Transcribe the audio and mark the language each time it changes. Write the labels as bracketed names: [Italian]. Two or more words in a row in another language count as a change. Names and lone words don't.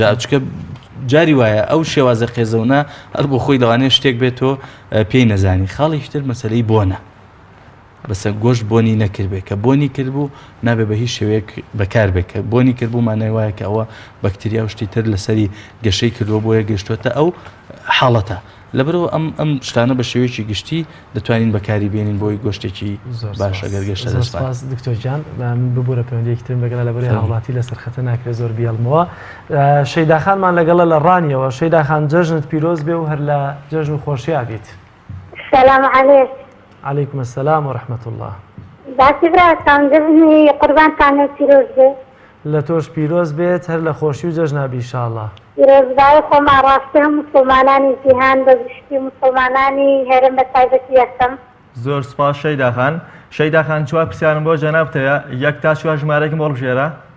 [Central Kurdish] چکە جاری وایە ئەو شێوازە قێزەونە هەر بۆ خۆی لەوانەیە شتێک بێت تۆ پێی نەزانی خاڵیشتر مەسەلەی بۆنە بەسە گۆشت بۆنی نەکردبێت کە بۆنی کردبوو نابێ بە هیچ شێوەیەک بەکار بێت کە بۆنی کردبوو مانای وایە کە ئەوە بەکتریا و شتی تر لەسەری گەشەی کردووە بۆیە گەشتوتە ئەو حاڵەتە لەبەرەوە ئەم شتانە بە شێوەیەکی گشتی دەتوانین بەکاری بێنین بۆی گۆشتێکی باش ئەگەر گەشتە دەستپاس دکتۆرجان من ببوورە پەیوەندیەکترم بەگەڵ لەبەری هاوڵاتی لەسەر خەتە ناکرێت زۆر بیڵمەوە شەیداخانمان لەگەڵە لە ڕانیەوە شەیداخان جەژنت پیرۆز بێ و هەر لە جەژن و خۆشییا بیت [Arabic] سلام عليك عليكم السلام ورحمة الله [Central Kurdish] باسی براتان جژنی قوربانتان پیرۆز بێ لە تۆش پیرۆز بێت هەر لە خۆشی و جەژنابی ئینشاءالله پیرۆزبای خۆمان ڕاستی هەم مسلمانانی جیهان بە گشتی مسلمانانی هەرم بە تایبەتی یەکەم زۆر سپاس شەیداخان شەیداخان چوار پرسیارم بۆ جەنابتەیە یەک تا چوار ژمارەێکم بۆ بژێرە